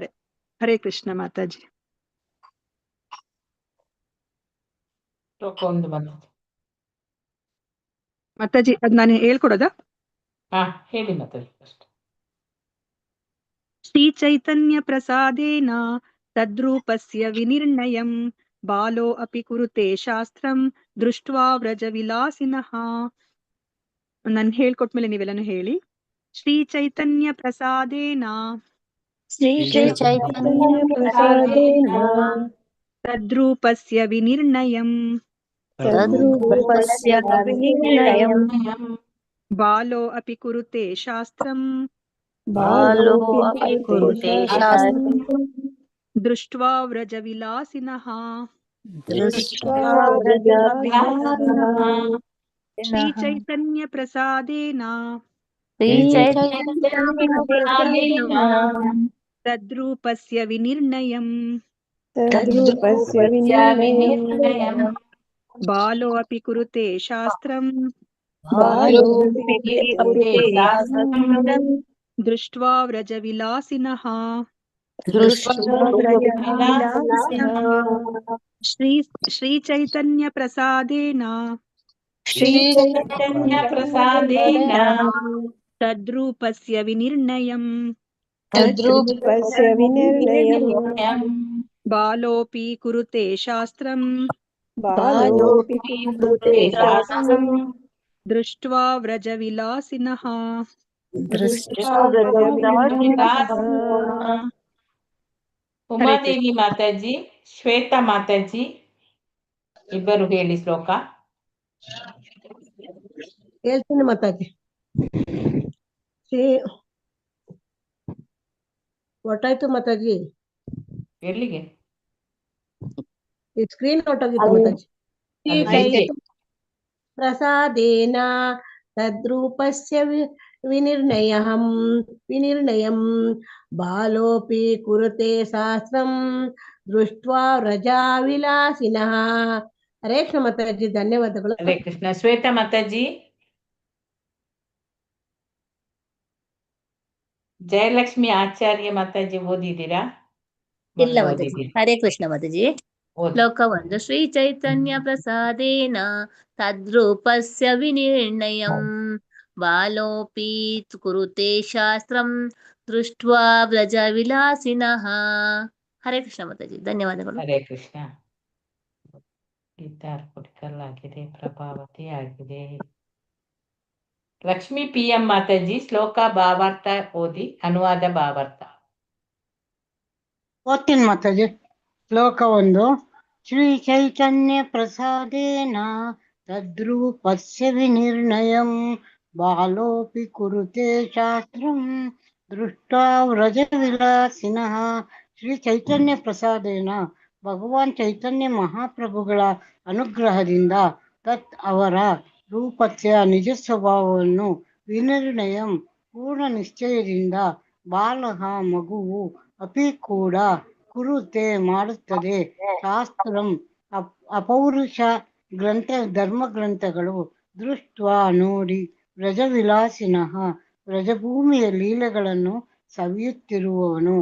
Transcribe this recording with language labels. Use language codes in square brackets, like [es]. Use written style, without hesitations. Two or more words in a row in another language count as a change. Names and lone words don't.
[sa] ಹರೇ ಕೃಷ್ಣ [kn] ಮಾತಾಜಿ. ಮಾತಾಜಿ ಅದ್ ನಾನು ಹೇಳ್ಕೊಡೋದಾ? ಹೇಳಿ ಮಾತಾಜಿ. [sa] ಶ್ರೀ ಚೈತನ್ಯ ಪ್ರಸಾದೇನ ತದ್ರೂಪಸ್ಯ ವಿನಿರ್ಣಯಂ ಬಾಲೋ ಅಪಿ ಕುರುತೆ ಶಾಸ್ತ್ರಂ ದೃಷ್ಟ್ವಾ ವ್ರಜ ವಿಲಾಸಿನಃ. [kn] ನಾನು ಹೇಳ್ಕೊಟ್ಮೇಲೆ ನೀವೆಲ್ಲಾನು ಹೇಳಿ. [sa] ಶ್ರೀ ಚೈತನ್ಯ ಪ್ರಸಾದೇನ ಶ್ರೀ ಚೈತನ್ಯ ಪ್ರಸಾದೇನ ತದ್ರೂಪಸ್ಯ ವಿನಿರ್ಣಯಂ ತದ್ರೂಪಸ್ಯ ವಿನಿರ್ಣಯಂ ಬಾಲೋ ಅಪಿ ಕುರುತೆ ಶಾಸ್ತ್ರಂ ಬಾಲೋಪಿ ಕುರುತೆ ಶಾಸ್ತ್ರಂ ದೃಷ್ಟ್ವಾ ವ್ರಜವಿಲಾಸಿನಃ ದೃಷ್ಟ್ವಾ ವ್ರಜವಿಲಾಸಿನಃ ಶ್ರೀ ಚೈತನ್ಯ ಪ್ರಸಾದೇನ ಶ್ರೀ ಚೈತನ್ಯ ಪ್ರಸಾದೇನ ತದ್ರೂಪಸ್ಯ ವಿನಿರ್ಣಯಂ ತದ್ರೂಪಸ್ಯ ವಿನಿರ್ಣಯಂ ಬಾಲೋ ಅಪಿ ಕುರುತೆ ಶಾಸ್ತ್ರಂ ಬಾಲೋಪಿ ಕುರುತೆ ಶಾಸ್ತ್ರಂ ದೃಷ್ಟ್ವಾ ವ್ರಜವಿಲಾಸಿನಃ ದೃಷ್ಟ್ವಾ ವ್ರಜವಿಲಾಸಿನಃ ಶ್ರೀ ಚೈತನ್ಯ ಪ್ರಸಾದೇನ ಶ್ರೀ ಚೈತನ್ಯ ಪ್ರಸಾದೇನ ತದ್ರೂಪಸ್ಯ ವಿನಿರ್ಣಯಂ ತದ್ರೂಪಸ್ಯ ವಿನಿರ್ಣಯಂ ಬಾಲೋಪಿ ಕುರುತೆ ಶಾಸ್ತ್ರಂ ಬಾಲೋಪಿ ಕುರುತೆ ಶಾಸ್ತ್ರಂ ದೃಷ್ಟ್ವಾ ವ್ರಜವಿಲಾಸಿನಃ ದೃಷ್ಟ್ವಾ ವ್ರಜವಿಲಾಸಿನಃ [kn] ಉಮಾದೇವಿ ಮಾತಾಜಿ, ಶ್ವೇತಾ ಮಾತಾಜಿ ಇಬ್ಬರು ಹೇಳಿ ಶ್ಲೋಕ. ಹೇಳ್ತೀನಿ ಮಾತಾಜಿ. ಒಟ್ಟಾಯ್ತು ಮಾತಾಜಿ, ಎಲ್ಲಿಗೆ ಈ ಸ್ಕ್ರೀನ್ ಹೊಟ್ಟೋಗಿತ್ತು ಮಾತಾಜಿ. ಆಯ್ತು. [sa] ಪ್ರಸಾದೇನ ತದ್ರೂಪಸ್ಯ ವಿನಿರ್ಣಯಂ ಬಾಲೋಪಿ ಕುರುತೆ ಶಾಸ್ತ್ರಂ ದೃಷ್ಟ್ವಾ ವ್ರಜಾ ವಿಲಾಸಿನಃ. ಹರೇ ಕೃಷ್ಣ [kn] ಮಾತಾಜಿ, ಧನ್ಯವಾದಗಳು. [sa] ಹರೇ ಕೃಷ್ಣ. [kn] ಶ್ವೇತಾ ಮಾತಾಜಿ, ಜಯಲಕ್ಷ್ಮಿ ಆಚಾರ್ಯ ಮಾತಾಜಿ ಓದಿದ್ದೀರಾ? ಇಲ್ಲ ಮಾತಾಜಿ. [sa] ಹರೇ ಕೃಷ್ಣ [kn] ಮಾತಾಜಿ. ಶ್ಲೋಕ 1. [sa] ಶ್ರೀ ಚೈತನ್ಯ ಪ್ರಸಾದೇನ ತದ್ರೂಪಸ್ಯ ವಿನಿರ್ಣಯಂ ಬಾಲೋಪಿ ಕುರುತೆ ಶಾಸ್ತ್ರಂ ದೃಷ್ಟ್ವಾ ವ್ರಜ ವಿಲಾಸಿನಃ. ಹರೇ ಕೃಷ್ಣ [kn] ಮಾತಾಜಿ, ಧನ್ಯವಾದಗಳು. [sa] ಹರೇ ಕೃಷ್ಣ. [kn] ಗೀತಾರ್ ಪುಟ್ಕಲ್ ಆಗಿದೆ, ಪ್ರಭಾವತಿ ಆಗಿದೆ. ಲಕ್ಷ್ಮೀ PM ಮಾತಾಜಿ, ಶ್ಲೋಕ ಭಾವಾರ್ಥ ಓದಿ, ಅನುವಾದ ಭಾವಾರ್ಥ. ಓದ್ತೀನಿ ಮಾತಾಜಿ. ಶ್ಲೋಕ 1. [sa] ಶ್ರೀ ಚೈತನ್ಯ ಪ್ರಸಾದೇನ ತದ್ರೂಪಸ್ಯ ವಿನಿರ್ಣಯಂ ಬಾಲೋಪಿ ಕುರುತೆ ಶಾಸ್ತ್ರಂ ದೃಷ್ಟ್ವಾ ವ್ರಜ ವಿಲಾಸಿನಃ. ಶ್ರೀ ಚೈತನ್ಯ ಪ್ರಸಾದೇನ, [kn] ಭಗವಾನ್ ಚೈತನ್ಯ ಮಹಾಪ್ರಭುಗಳ ಅನುಗ್ರಹದಿಂದ ತತ್ ಅವರ ರೂಪಸ್ಯ ನಿಜ ಸ್ವಭಾವವನ್ನು ವಿನಿರ್ಣಯಂ ಪೂರ್ಣ ನಿಶ್ಚಯದಿಂದ ಬಾಲಃ ಮಗುವು ಅಪಿ ಕೂಡ ಕುರುತೆ ಮಾಡುತ್ತದೆ ಶಾಸ್ತ್ರಂ ಅಪೌರುಷ ಧರ್ಮ ಗ್ರಂಥಗಳು ದೃಷ್ಟ್ವಾ ನೋಡಿ ವ್ರಜವಿಲಾಸಿನಃ ವ್ರಜಭೂಮಿಯ ಲೀಲೆಗಳನ್ನು ಸವಿಯುತ್ತಿರುವವನು.